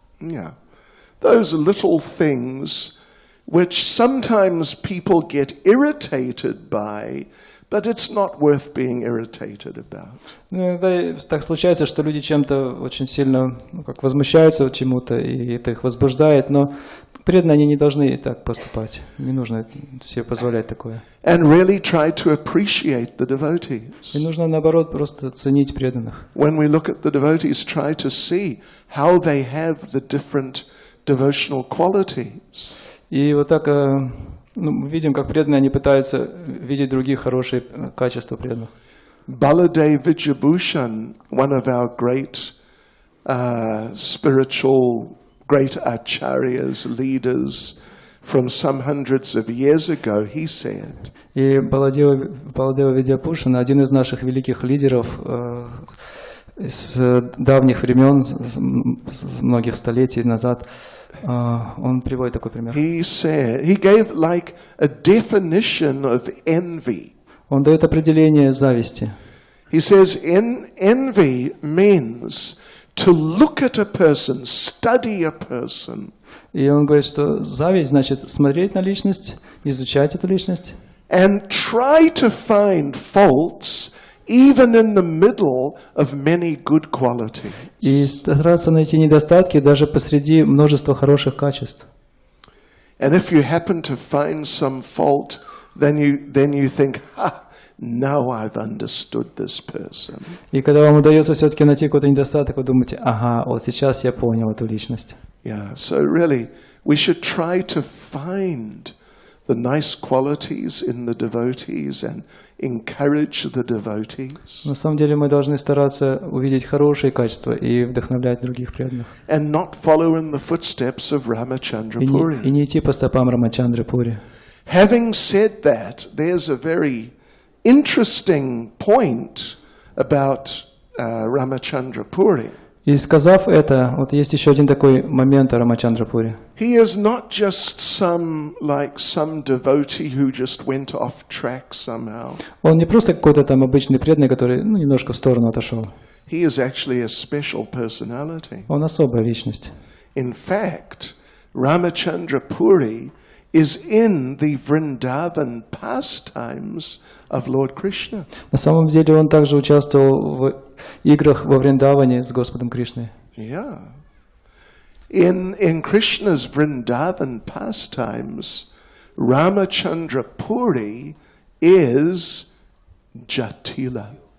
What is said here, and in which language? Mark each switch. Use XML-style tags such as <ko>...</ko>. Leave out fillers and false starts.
<en>Yeah. Those little things which sometimes people get irritated by, but it's not worth being irritated about.</en> <ru>Иногда так случается, что люди чем-то очень сильно возмущаются чему-то, и это их возбуждает, но преданные они не должны так поступать. Не нужно себе позволять такое.</ru> <en>And really try to appreciate the devotees.</en> <ru>И нужно, наоборот, просто ценить преданных.</ru> <en>When we look at the devotees, try to see how they have the different devotional qualities.</en> <ru>И вот так мы видим, как преданные, они пытаются видеть других хорошие качества преданных.</ru> <en>Baladev Vijayabhushan, one of our great spiritual, great acharyas, leaders from some hundreds of years ago, he said,</en> <ru>И Баладева Видьяпушана, один из наших великих лидеров с давних времен, с многих столетий назад, он приводит такой пример.</ru> <en>he said, he gave like a definition of envy.</en> <ru>Он дает определение зависти.</ru> <en>He says, envy means to look at a person, study a person,</en> <ru>И он говорит, что зависть значит смотреть на личность, изучать эту личность,</ru> <en>and try to find faults even in the middle of many good qualities.</en> <ru>и стараться найти недостатки даже посреди множества хороших качеств.</ru> <en>And if you happen to find some fault, then you think, now I've understood this person.</en> <ru>И когда вам удается все-таки найти какой-то недостаток, вы думаете, ага, вот сейчас я понял эту личность.</ru> <en>Yeah, so really, we should try to find the nice qualities in the devotees and encourage the devotees.</en> <ru>На самом деле мы должны стараться увидеть хорошие качества и вдохновлять других преданных.</ru> <en>And not follow in the footsteps of Ramachandra Puri.</en> <ru>И не идти по стопам Рамачандры Пури.</ru> <en>Having said that, there's a very interesting point about Ramachandra Puri.</en> <ru>И сказав это, вот есть еще один такой момент о Рамачандра Пури.</ru> <en>He is not just some devotee who just went off track somehow.</en> <ru>Он не просто какой-то там обычный преданный, который немножко в сторону отошел.</ru> <en>He is actually a special personality.</en> <ru>Он особая личность.</ru> <en>In fact, Ramachandra Puri is in the Vrindavan pastimes of Lord Krishna.</en> <ru>На самом деле он также участвовал в играх во Вриндаване с Господом Кришной.</ru> <en>Yeah. In Krishna's Vrindavan pastimes, Ramachandra Puri is Jatila.</en>